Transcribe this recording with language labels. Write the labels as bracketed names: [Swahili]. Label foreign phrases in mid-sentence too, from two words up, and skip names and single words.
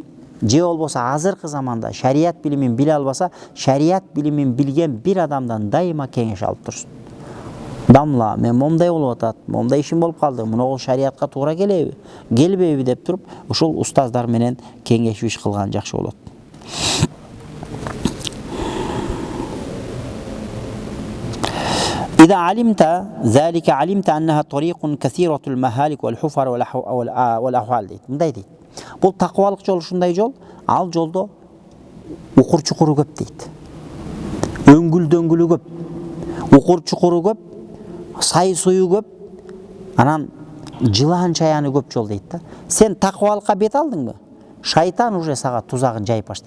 [Kyrgyz] Же болбосо азыркы заманда шарият билимин биле албаса, шарият билимин билген бир адамдан дайыма кеңеш алып турсун. Дамла, мен момдай болуп атат, момдай ишим болуп калды, муну шариятка туура келеби, келбеби деп туруп, ушул устаздар менен кеңешип иш кылган жакшы болот. [Arabic] إذا علمت ذلك علمت أنها طريق كثيرة المهالك والحفر والأحوال дейт. [Kyrgyz] Мындай дейт. Бул таквалык жол ушундай жол, ал жолдо укур чукуру көп дейт. Өңгүл-дөңгүлү көп. Укур чукуру көп, сай суyu көп, анан жылан чаяны көп жол дейт да. Сен таквалыкка бет алдыңбы? Шайтан уже сага тузагын жайып баштайт.